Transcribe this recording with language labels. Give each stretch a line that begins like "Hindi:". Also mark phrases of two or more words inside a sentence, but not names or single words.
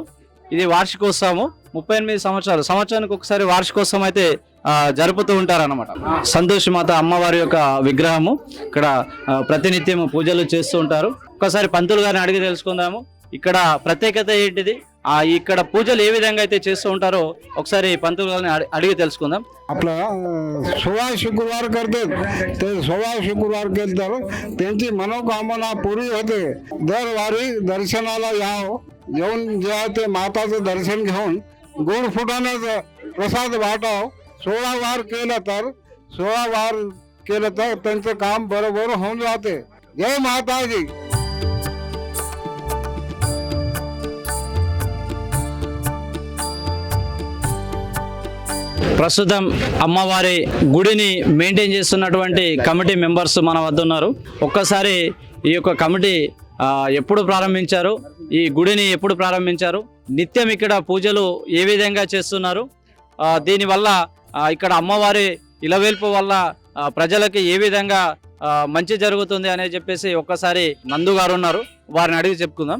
Telugu: ఇది వార్షికోత్సవము, 38 సంవత్సరానికి ఒకసారి వార్షికోత్సవం అయితే జరుపుతూ ఉంటారన్నమాట. సంతోషిమాత అమ్మవారి యొక్క విగ్రహము ఇక్కడ ప్రతినిత్యం పూజలు చేస్తూ ఉంటారు. ఒకసారి పంతులు గారిని అడిగి తెలుసుకుందాము ఇక్కడ ప్రత్యేకత ఏంటిది, ఇక్కడ పూజలు ఏ విధంగా అయితే చేస్తూ ఉంటారో ఒకసారి పంతులు గారిని అడిగి తెలుసుకుందాం.
Marathi: आपला 16 शुक्रवार करते ते 16 शुक्रवार केलं तर त्यांची मनोकामना पुरी होते. दरवारी दर्शनाला येऊन जेव्हा ते माताचं दर्शन घेऊन गोड फुटाण्याचा प्रसाद वाटाव. 16 वार केलं तर त्यांचं काम बरोबर होऊन जाते. जय माताजी.
Telugu: ప్రస్తుతం అమ్మవారి గుడిని మెయింటైన్ చేస్తున్నటువంటి
English: committee members
Telugu: మన వద్ద ఉన్నారు. ఒక్కసారి ఈ యొక్క కమిటీ ఎప్పుడు ప్రారంభించారు, ఈ గుడిని ఎప్పుడు ప్రారంభించారు, నిత్యం ఇక్కడ పూజలు ఏ విధంగా చేస్తున్నారు, దీనివల్ల ఇక్కడ అమ్మవారి ఇలవేల్పు వల్ల ప్రజలకి ఏ విధంగా మంచి జరుగుతుంది అని చెప్పేసి ఒక్కసారి నందు గారు ఉన్నారు, వారిని అడిగి చెప్పుకుందాం.